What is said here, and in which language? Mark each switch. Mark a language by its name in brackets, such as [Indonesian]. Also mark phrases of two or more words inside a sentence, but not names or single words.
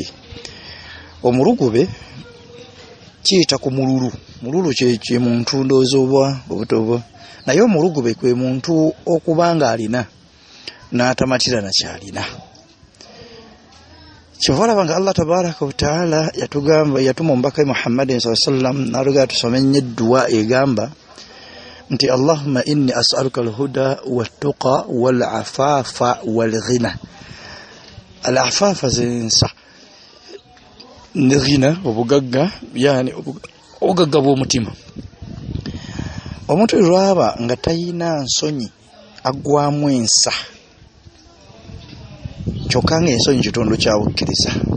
[Ganda] Omulugube kiyita ku mululu. Mululu kye muntu ndowooza oba obutobo, naye omulugube kwe muntu okubanga alina n'atamatira na kyalina. Kyova olaba nga [Arabic] الله تبارك وتعالى [Ganda] yatuma omubaka Muhammadin [Arabic] صلى الله عليه وسلم [Ganda] n'alugera tusome nnyo edduwa egamba nti [Arabic] اللهم إني أسألك الهدى والتقى والعفاف والغنى. [Ganda] Al-afafa zensa ne ghina obugagga, yani obugagga bw'omutima. Omuntu lwaba nga tayina nsonyi aggwamu ensa, kyokka nga ensonyi kitundu kya bukkiriza.